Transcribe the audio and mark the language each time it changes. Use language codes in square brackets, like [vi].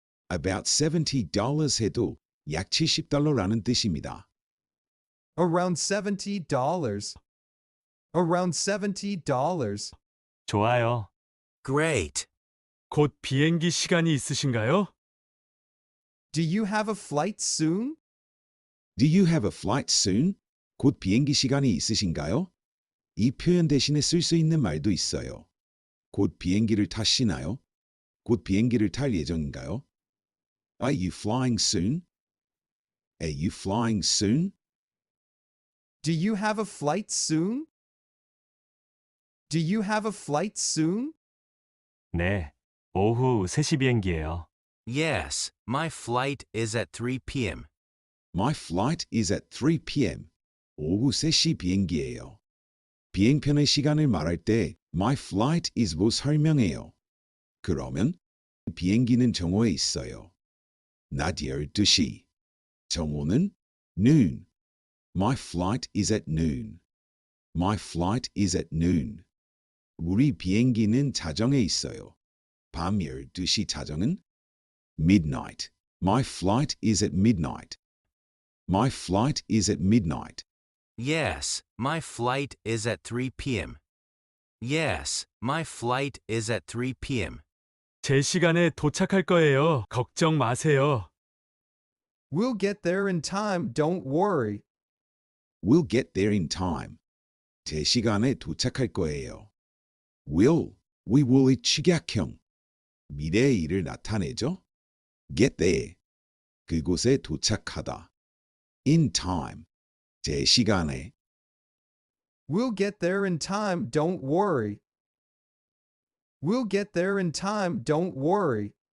[en] About $70 [ko] 해도 약 $70라는 뜻입니다. [en] Around $70. Around $70. [ko] 좋아요. [en] Great. [ko] 곧 비행기 시간이 있으신가요? [en] Do you have a flight soon? Do you have a flight soon? [ko] 곧 비행기 시간이 있으신가요? 이 표현 대신에 쓸 수 있는 말도 있어요. 곧 비행기를 타시나요? 곧 비행기를 탈 예정인가요? [en] Are you flying soon? Are you flying soon? Do you have a flight soon? Do you have a flight soon? [ko] 네. 오후 3시 비행기예요. [en] Yes, my flight is at 3 p.m. My flight is at 3 p.m. [ko] 오후 3시 비행기예요. 비행편의 시간을 말할 때 [en] my flight is [ko] 로 설명해요. 그러면 비행기는 정오에 있어요. 낮 12시. 정오는 noon. [en] My flight is at noon. My flight is at noon. [ko] 우리 비행기는 자정에 있어요. 밤 12시 자정은 [en] midnight. My flight is at midnight. My flight is at midnight. Yes, my flight is at 3 p.m. Yes, my flight is at 3 p.m. [ko] 제시간에 도착할 거예요. 걱정 마세요. [en] We'll get there in time, don't worry. We'll get there in time. [ko] 제시간에 도착할 거예요. [en] we will [ko] 의 축약형. 미래의 일을 나타내죠. [en] get there. [ko] 그곳에 도착하다. [en] in time. [ko] 제시간에. [en] We'll get there in time, don't worry. We'll get there in time, don't worry.